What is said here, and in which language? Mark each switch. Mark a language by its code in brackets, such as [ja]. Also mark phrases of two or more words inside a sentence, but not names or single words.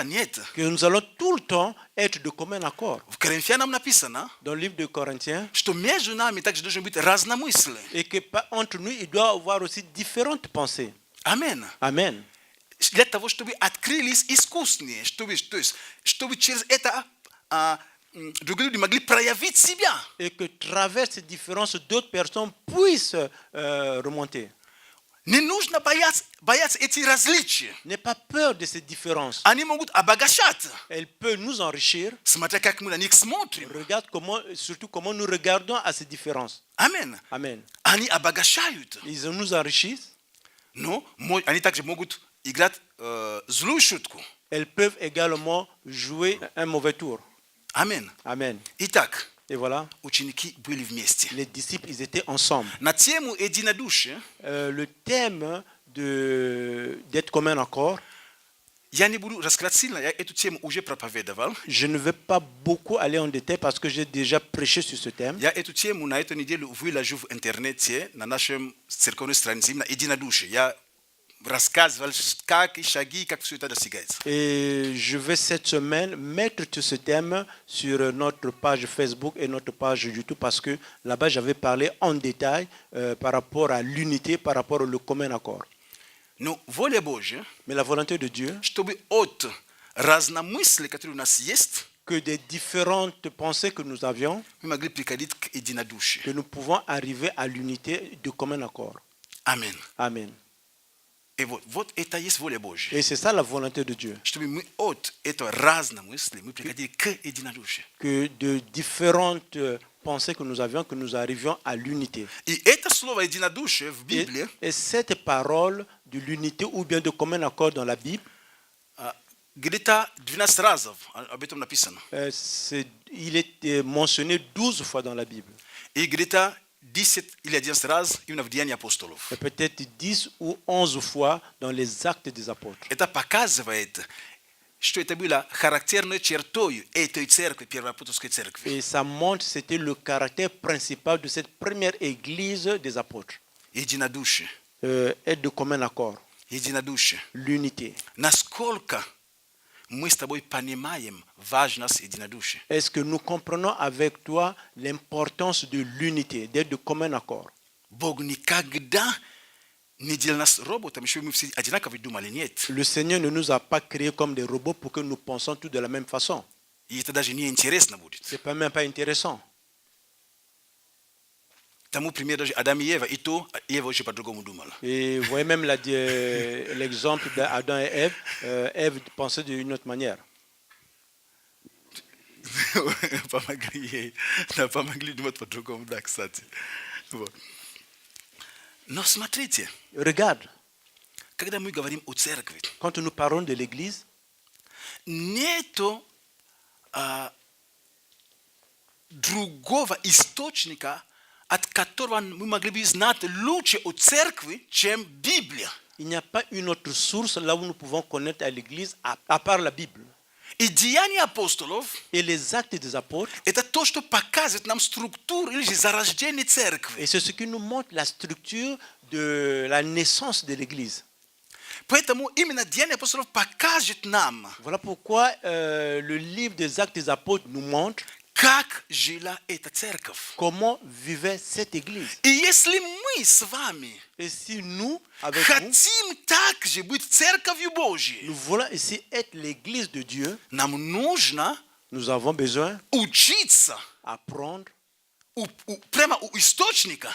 [ru] Нет. [fr] que nous allons tout le temps être de commun accord. [ru] В Коринфянам написано, [fr] Dans le livre de Corinthiens, [ru] что между нами также должны быть разномыслия. [fr] et que entre nous, il doit y avoir aussi différentes pensées. [ru] Амен. [fr] Amen. [ru] Для того, чтобы открылись искусные, чтобы через это другие люди могли проявить себя. [fr] Et que travers ces différences, d'autres personnes puissent remonter. [ru] Не нужно бояться эти различия. [fr] N'aie pas peur de ces différences. [ru] Они могут обогащать. [fr] Elles peuvent nous enrichir. [ru] Смотря как мы на них смотрим. [fr] Regarde surtout comment nous regardons à ces différences. [ru] Амен. [fr] Amen. [ru] Они обогащают. [fr] Ils nous enrichissent. [ru] Но они также могут играть злую шутку. [fr] Elles peuvent également jouer un mauvais tour. [ru] Амен. [fr] Amen. [ru] Итак, [fr] Et voilà, [ru] ученики были вместе. [fr] les disciples, ils étaient ensemble. [ru] На тему единодушия [fr] Le thème d'être commun accord, [ru] я не буду раскрывать сильно, я эту тему уже проповедовал. [fr] je ne vais pas beaucoup aller en détail parce que j'ai déjà prêché sur ce thème. [ru] Я эту тему на эту неделю выложу в интернете, на нашем церковной странице, именно единодушие. Я рассказывать, как и шаги, как все это достигается. [fr] Et je vais cette semaine mettre tout ce thème sur notre page Facebook et notre page YouTube parce que là-bas j'avais parlé en détail par rapport à l'unité, par rapport au commun accord. [ru] Но воля Божья, [fr] Mais la volonté de Dieu, [ru] чтобы от разномыслия, которые у нас есть, [fr] que des différentes pensées que nous avions, [ru] мы могли приходить к единодушию. [fr] que nous pouvons arriver à l'unité du commun accord. [ru] Аминь. [fr] Amen. [ru] И вот это есть воля Божья. [fr] Et c'est ça la volonté de Dieu. [ru] Чтобы мы от этого разномыслия мы приходили к единодушию. [fr] Que de différentes pensées que nous avions, que nous arrivions à l'unité. [ru] И это слово единодушие в [fr] Et, [ru] Библии [fr] et cette parole de l'unité ou bien de commun accord dans la Bible, [ru] где-то 12 разов об этом написано. [fr] il est mentionné 12 fois dans la Bible. [ru] И где-то 10 или 11 раз именно в Деянии апостолов. [fr] Et peut-être 10 ou 11 fois dans les actes des apôtres. [ru] Это показывает, что это было характерной чертой этой церкви, первоапостольской церкви. [fr] Et ça montre que c'était le caractère principal de cette première église des apôtres. [ru] Единодушие. [fr] Être de commun accord, [ru] Единодушие. [fr] l'unité. [ru] Насколько мы с тобой понимаем важность единодушия? [fr] Est-ce que nous comprenons avec toi l'importance de l'unité, d'être de commun accord? [ru] Бог никогда не делал нас роботами, чтобы мы все одинаково думали. Нет. [fr] Le Seigneur ne nous a pas créés comme des robots pour que nous pensions tous de la même façon. [ru] И это даже не интересно будет. [fr] Ce n'est même pas intéressant. [ru] Тому пример даже Адам и Ева, и то Ева очень по-другому думала. [fr] Et vous voyez même l'exemple d'Adam et Ève. Ève pensait d'une autre manière. [ru] Помогли ей. Да, помогли думать по-другому, да, кстати. Вот. Но смотрите, [fr] Regarde, [ru] когда мы говорим о церкви, [fr] quand nous parlons de l'Église, [ru] нету другого источника, от которого мы могли бы знать лучше о церкви, чем Библия. [fr] il n'y a pas une autre source là où nous pouvons connaître à l'Église à part la Bible. [ru] И деяния апостолов [fr] Et les actes des apôtres, – [ru] это то, что показывает нам структуру или же зарождение церкви. [fr] et c'est ce qui nous montre la structure de la naissance de l'Église. [ru] Поэтому именно деяния апостолов покажет нам, [fr] Voilà pourquoi le livre des actes des apôtres nous montre [ru] как жила эта церковь. [fr] comment vivait cette Église. [ru] И если мы с вами [fr] Et si nous, avec vous, [ru] хотим также быть церковью Божьей, [fr] nous voulons ici être l'Église de Dieu, [ru] нам нужно [fr] nous avons besoin [ru] учиться [fr] d'apprendre [ru] прямо у источника.